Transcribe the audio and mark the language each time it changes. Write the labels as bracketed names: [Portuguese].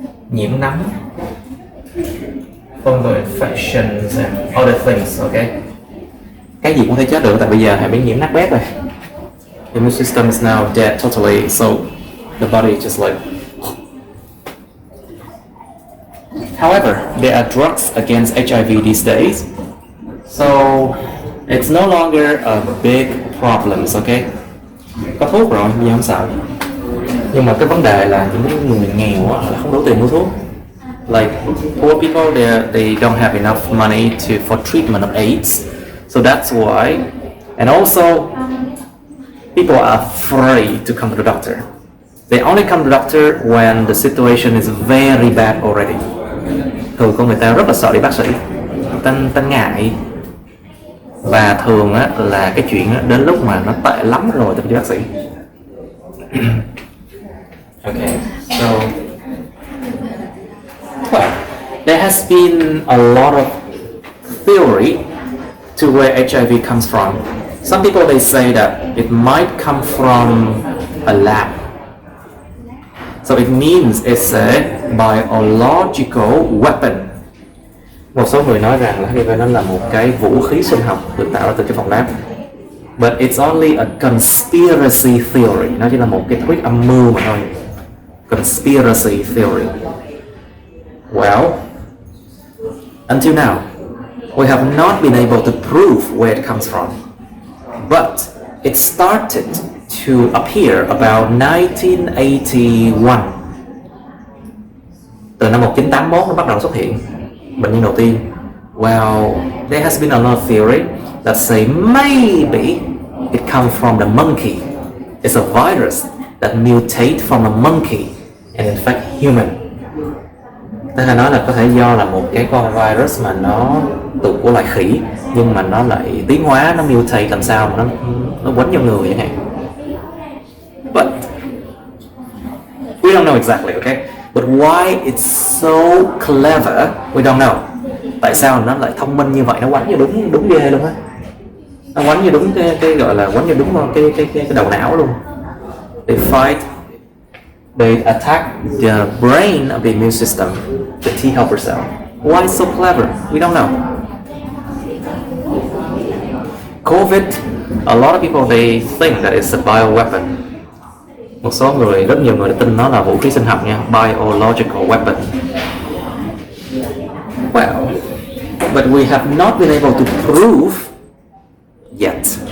[Vietnamese] Nhiễm nấm, [English] fungal infections and other things, okay? [Vietnamese] Cái gì cũng thể chết được, tại bây giờ hay bị nhiễm nát bét rồi. [English] The immune system is now dead totally, so the body is just like. However, there are drugs against HIV these days, so it's no longer a big problem, okay? [Vietnamese] Có thuốc rồi, bây giờ không sợ. Nhưng mà cái vấn đề là những người nghèo là không đủ tiền mua thuốc. [English] Like poor people, they don't have enough money for treatment of AIDS, so that's why. And also, people are afraid to come to the doctor. They only come to the doctor when the situation is very bad already. [Vietnamese] Thường con người ta rất là sợ đi bác sĩ, ta ngại, và thường á, là cái chuyện á, đến lúc mà nó tệ lắm rồi ta đi bác sĩ. [English] Okay, so well, there has been a lot of theory to where HIV comes from. Some people they say that it might come from a lab. So it means it's a biological weapon. [Vietnamese] Một số người nói rằng là HIV nó là một cái vũ khí sinh học được tạo ra từ cái phòng lab. [English] But it's only a conspiracy theory. [Vietnamese] Nó chỉ là một cái thuyết âm mưu mà thôi. [English] Conspiracy theory. Well, until now, we have not been able to prove where it comes from. But it started to appear about 1981. [Vietnamese] Từ năm 1981 nó bắt đầu xuất hiện bệnh nhân đầu tiên. [English] Well, there has been a lot of theory that say maybe it comes from the monkey. It's a virus that mutate from a monkey and infect human. [Vietnamese] Tức là nói là có thể do là một cái con virus mà nó từ của loài khỉ, nhưng mà nó lại tiến hóa, nó mutate làm sao mà nó quấn vào người chẳng hạn. [English] But we don't know exactly, okay? But why it's so clever, we don't know. [Vietnamese] Tại sao nó lại thông minh như vậy, nó quánh như đúng ghê luôn á. Nó quánh như đúng cái gọi là quánh như đúng cái đầu não luôn. [English] They fight, they attack the brain of the immune system, the T helper cell. Why so clever? We don't know. COVID, a lot of people they think that it's a bioweapon. [Vietnamese] Một số người, rất nhiều người đã tin nó là vũ khí sinh học nha, [English] biological weapon. Well, but we have not been able to prove yet.